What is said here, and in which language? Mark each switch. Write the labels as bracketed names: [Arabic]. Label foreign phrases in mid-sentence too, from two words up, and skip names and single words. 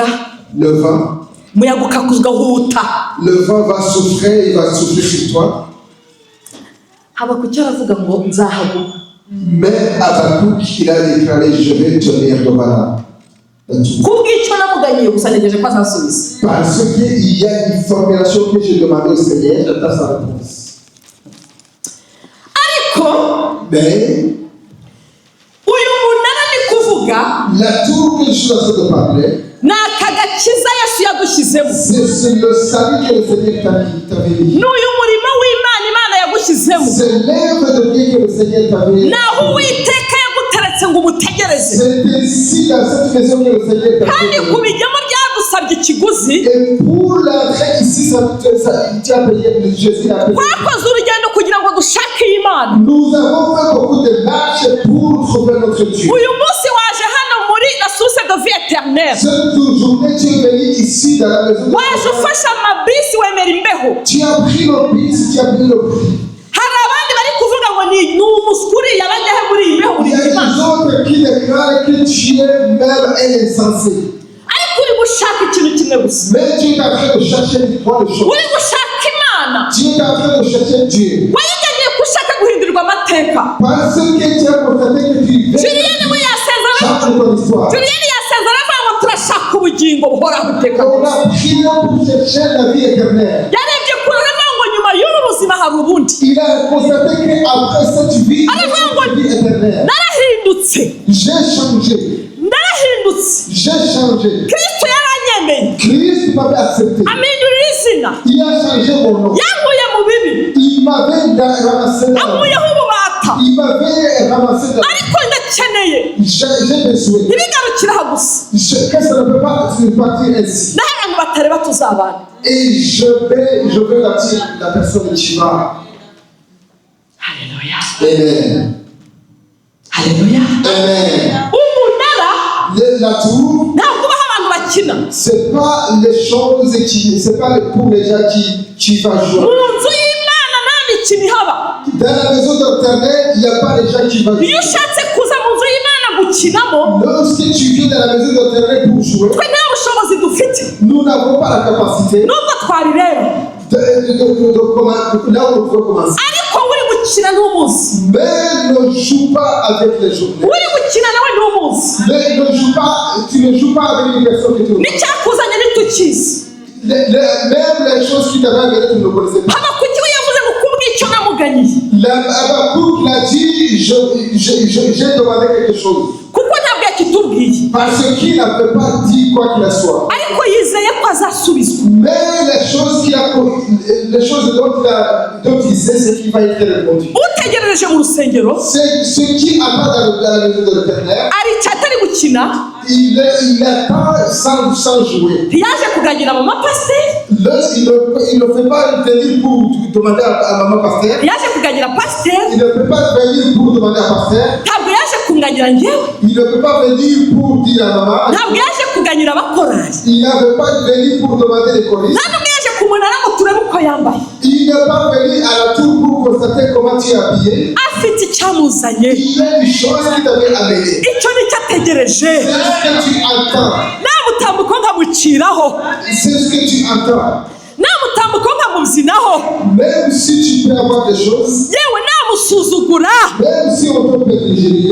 [Kinyarwanda] Umuyaga. [French] Le vent. [Kinyarwanda] umuyaga ukakuzwa huta. [French] Le vent va souffler, il va souffler sur toi. [Kinyarwanda] Habakuki aravuga ngo nzahaguma. [French] Mais Habakkuk, il a déclaré, je vais tenir devant là. [Kinyarwanda] Kubw'icyo namuganyiye gusa ntegereje ko azansubiza. [French] Parce qu'il y a une formulation que j'ai demandé au Seigneur, j'attends sa réponse. [Kinyarwanda] Ariko [French] Mais [Kinyarwanda] uyu munara ni kuvuga [French] la tour que je suis en train de parler, [Kinyarwanda] ni akagakiza Yesu yadushyizemo. [French] c'est le salut que le Seigneur t'avait mis. [Kinyarwanda] N'uyu murimo w'Imana Imana yagushyizemo. [French] C'est l'œuvre de Dieu que le Seigneur t'avait mis. [Kinyarwanda] Naho Uwiteka yaguteretse ngo umutegereze. [French] C'est ici dans cette maison que le Seigneur t'avait [Kinyarwanda] Kandi [French] mis. [Kinyarwanda] kubijyamo byagusabye ikiguzi. [French] Et pour l'entrée ici, tu as payé, Jésus a payé. [Kinyarwanda] Twakoze urugendo kugira ngo dushake Imana. [French] Nous avons fait beaucoup de marches pour trouver notre Dieu. [Kinyarwanda] Uyu munsi waje hano muri la source de vie éternelle. [French] Cette journée, tu es venu ici dans la maison de [Kinyarwanda] Waje [French] Dieu. [Kinyarwanda] ufashe amabisi wemera imbeho. [French] Tu as pris le bus, tu as pris le prix. [Kinyarwanda] Hari abandi bari kuvuga ngo ni umusukuri yabajyahe muri iyi mbeho [French] Il [Kinyarwanda] buri [French] y a des [Kinyarwanda] kimana. [French] autres qui déclarent que tu es même un insensé. [Kinyarwanda] Ariko uri gushaka ikintu kimwe gusa. [French] Mais tu es en train de chercher trois choses. [Kinyarwanda] Uri gushaka Imana. [French] Tu es en train de chercher Dieu. [Kinyarwanda] Wayiganiye ko ushaka guhindurirwa amateka. [French] Parce que tu as constaté que tu veux [Kinyarwanda] Julienne we yasezera. [French] changer ton histoire. [Kinyarwanda] Julienne yasezera avuga ngo turashaka ubugingo buhoraho iteka. [French] On a prié pour chercher la vie éternelle. [Kinyarwanda] Yarebye kure aravuga ngo nyuma y'ubu buzima hari ubundi. [French] Il a constaté qu'après cette vie, il y a une vie éternelle. [Kinyarwanda] Narahindutse. [French] J'ai changé. [Kinyarwanda] Narahindutse. [French] J'ai changé. [Kinyarwanda] Kristo yaranyemeye. [French] Christ m'avait accepté. [Kinyarwanda] Amindurira izina. [French] Il a changé mon nom. [Kinyarwanda] Yankuye mu bibi. [French] Il m'avait ramassé dans [Kinyarwanda] Ankuyeho ububata. [French] Il m'avait ramassé dans [Kinyarwanda] Ariko ndakeneye. [French] J'ai besoin. [Kinyarwanda] Ntibigarukire aha gusa. [French] Que ça ne peut pas se partir ainsi. [Kinyarwanda] N'abantu batari batuzabana. [French] Et je vais bâtir la personne qui va. [Kinyarwanda] Haleluya. Amen. Haleluya. Amen. Umunara [French] La tour, [Kinyarwanda] ntabwo ubaho abantu bakina. [French] c'est pas les choses c'est pas pour les gens qui vont jouer. [Kinyarwanda] Mu nzu y'Imana nta mikino ihaba. [French] Dans la maison de l'Éternel, il n'y a pas les gens qui vont jouer. [Kinyarwanda] Iyo ushatse kuza mu nzu y'Imana gukinamo, [French] Lorsque tu viens dans la maison de l'Éternel pour jouer, [Kinyarwanda] twe nta bushobozi dufite. [French] nous n'avons pas la capacité [Kinyarwanda] Nubwo twarireba. [French] là où on peut commencer. [Kinyarwanda] Ariko uri gukina n'umuzi. [French] Mais ne joue pas avec les journées. [Kinyarwanda] Uri gukina nawe n'umuzi. [French] Mais tu ne joues pas avec les personnes que tu ne connais [Kinyarwanda] N'icyakuzanye ntitukizi. [French] pas. Même les choses qui t'avaient amené, tu ne connaissais pas. [Kinyarwanda] Habakuki we yavuze ngo kubw'icyo namuganiye. [French] Habakkuk l'a dit, j'ai demandé quelque chose. [Kinyarwanda] Kuko ntabwo yakitubwiye. [French] Parce qu'il n'avait pas dit quoi qu'il en soit. [Kinyarwanda] Ariko yizeye ko azasubizwa. [French] Mais les choses dont il sait, c'est qu'il va être répondu. [Kinyarwanda] Utegerereje mu rusengero, [French] C'est ce qui attend dans la maison de l'Éternel. [Kinyarwanda] arica atari gukina, [French] Il attend sans jouer. [Kinyarwanda] ntiyaje kuganira mu mapasiteri, [French] Il ne fait pas venir pour demander à maman pasteur. [Kinyarwanda] yaje kuganira pasiteri, [French] Il ne peut pas venir pour demander à pasteur. [Kinyarwanda] ntabwo yaje kunganira njyewe, [French] Il ne peut pas venir pour dire à maman. [Kinyarwanda] ntabwo yaje kuganira abakorari, [French] Il ne veut pas venir pour demander les choristes. [Kinyarwanda] nta n'ubwo yaje ku munara ngo turebe uko yambaye. [French] Il n'est pas venu à la tour pour constater comment tu es habillé. [Kinyarwanda] Afite icyamuzanye, [French] Il y a une chose qui t'avait amené. [Kinyarwanda] icyo ni cyo ategereje. [French] C'est ce que tu entends. [Kinyarwanda] Namutambuka nkamuciraho, [French] C'est ce que tu entends. [Kinyarwanda] namutambuka nkamubyinaho, [French] Même si tu peux avoir des choses, [Kinyarwanda] yewe namusuzugura, [French] même si on peut privilégier,